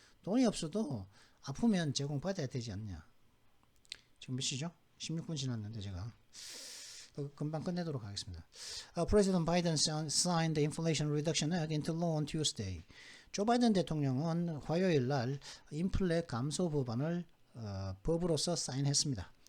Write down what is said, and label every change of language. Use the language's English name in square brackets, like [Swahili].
[Korean] 돈이 없어도 아프면 제공받아야 되지 않냐. 지금 몇 시죠? 16분 지났는데 제가 금방 끝내도록 하겠습니다. [English] President Biden signed the Inflation Reduction Act into law on Tuesday. [Korean] 조 바이든 대통령은 화요일 날 인플레 감소 법안을 법으로서 사인했습니다.